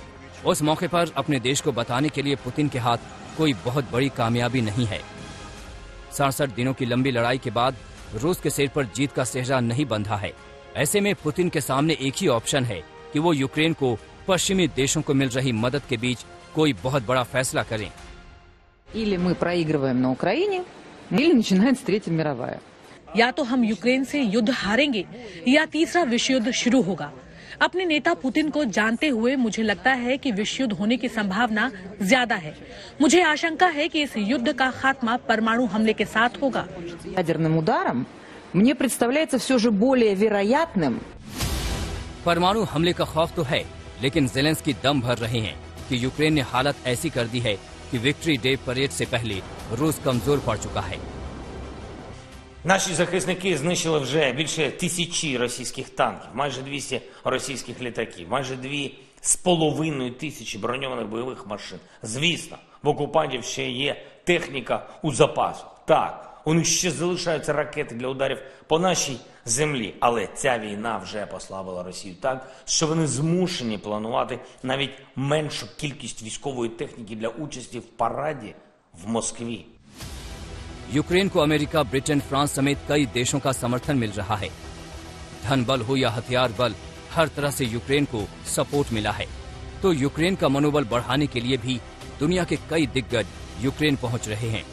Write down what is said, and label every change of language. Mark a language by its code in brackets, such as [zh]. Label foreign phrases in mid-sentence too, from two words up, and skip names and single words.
[hi] उस मौके पर अपने देश को बताने के लिए पुतिन के हाथ कोई बहुत बड़ी कामयाबी नहीं है। 67 दिनों की लंबी लड़ाई के बाद रूस के सिर पर जीत का सेहरा नहीं बंधा है। ऐसे में पुतिन के सामने एक ही ऑप्शन है कि वो यूक्रेन को पश्चिमी देशों को मिल रही मदद के बीच कोई बहुत बड़ा फैसला करें। [ru] Или мы проигрываем на Украине, или начинается Третья мировая. [hi] या तो हम यूक्रेन से युद्ध हारेंगे या तीसरा विश्व युद्ध शुरू होगा। अपने नेता पुतिन को जानते हुए मुझे लगता है कि विश्व युद्ध होने की संभावना ज्यादा है। मुझे आशंका है कि इस युद्ध का खात्मा परमाणु हमले के साथ होगा। [ru] Ядерным ударом мне представляется все же более вероятным. [hi] परमाणु हमले का खौफ तो है, लेकिन ज़ेलेंस्की दम भर रहे हैं कि यूक्रेन ने हालत ऐसी कर दी है कि विक्ट्री डे परेड से पहले रूस कमजोर पड़ चुका है। [uk] Наші захисники знищили вже більше 1000 російських танків, майже 200 російських літаків, майже 2500 броньованих бойових машин. Звісно, в окупантів ще є техніка у запасу. Так, у них ще залишаються ракети для ударів по нашій землі. Але ця війна вже послабила Росію так, що вони змушені планувати навіть меншу кількість військової техніки для участі в параді в Москві. [hi] यूक्रेन को अमेरिका, ब्रिटेन, फ्रांस समेत कई देशों का समर्थन मिल रहा है। धन बल हो या हथियार बल, हर तरह से यूक्रेन को सपोर्ट मिला है। तो यूक्रेन का मनोबल बढ़ाने के लिए भी दुनिया के कई दिग्गज यूक्रेन पहुंच रहे हैं।